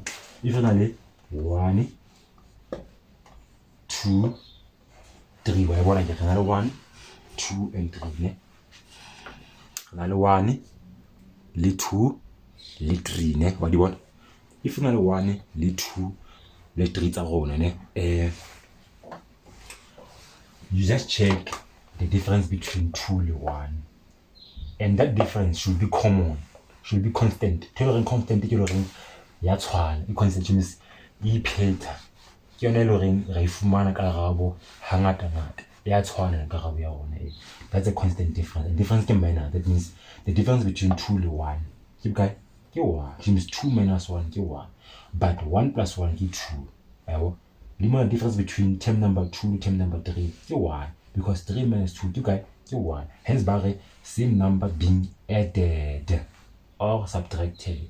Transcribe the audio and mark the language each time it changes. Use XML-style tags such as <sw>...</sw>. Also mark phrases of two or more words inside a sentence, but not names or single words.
<en>If really 1, 2, 3, whatever, get another 1, 2 and 3. Ne? Another 1, 2, 3. Ne? What do you want? If you know 1, 2, 3</en> <st>tsa rona,</st> <en>ne? You just check the difference between 2 and 1, and that difference should be common, should be constant. Tell constant</en> <st>ke loreng ya tshwana. E constant means e pheta ke yona le reng ra ifumana ka karabo hangata ya tshwana ka karabo ya rona.</st> <en>That's a constant difference. The difference ke minus. That means the difference between 2 and 1</en> <st>ke bokae? Ke 1.</st> <en>Which means 2 minus 1 ke 1. But 1 plus 1 ke 2. the difference between term number 2 and term number 3 is 1, because 3 minus 2 is 1. Hence, same number being added or subtracted.</en>